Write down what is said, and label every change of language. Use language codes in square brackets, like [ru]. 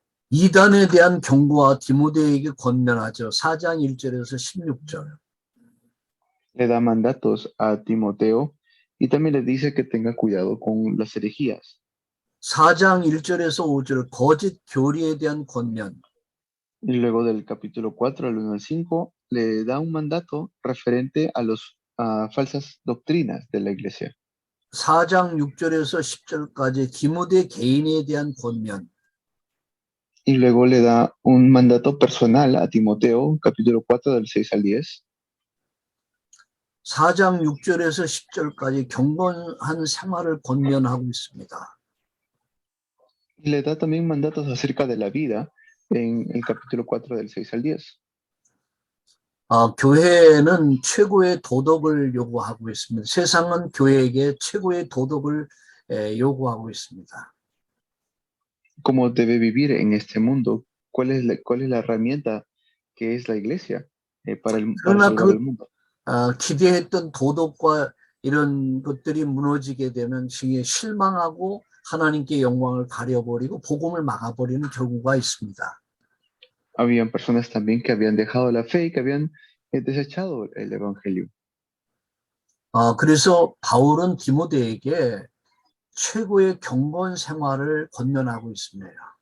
[ko] 이단에 대한 경고와 디모데에게 권면하죠. 4장 1절에서 16절. [es] Le da mandatos a Timoteo y también le dice que tenga cuidado con las herejías. [ko] 4장 1절에서 5절 거짓 교리에 대한 권면. [es] Y luego del capítulo 4 al 1 al 5 le da un mandato referente a las falsas doctrinas de la iglesia. [ko] 4장 6절에서 10절까지 디모데 개인에 대한 권면. [es] Y luego le da un mandato personal a Timoteo, capítulo 4 del 6 al 10. [ko] 4장 6절에서 10절까지 경건한 생활을 권면하고 있습니다. [es] Y le da también mandatos acerca de la vida en el capítulo 4 del 6 al 10. [ko] 교회는 최고의 도덕을 요구하고 있습니다. 세상은 교회에게 최고의 도덕을 요구하고 있습니다. [es] ¿Cómo debe vivir en este mundo? ¿Cuál es la herramienta que es la iglesia para salvar el mundo? [ko] 기대했던 도덕과 이런 것들이 무너지게 되면 실망하고 하나님께 영광을 가려버리고 복음을 막아버리는 경우가 있습니다. [es] Habían personas también que habían dejado la fe y que habían desechado el evangelio. [ko] 그래서 바울은 디모데에게 최고의 경건 생활을 권면하고 있습니다.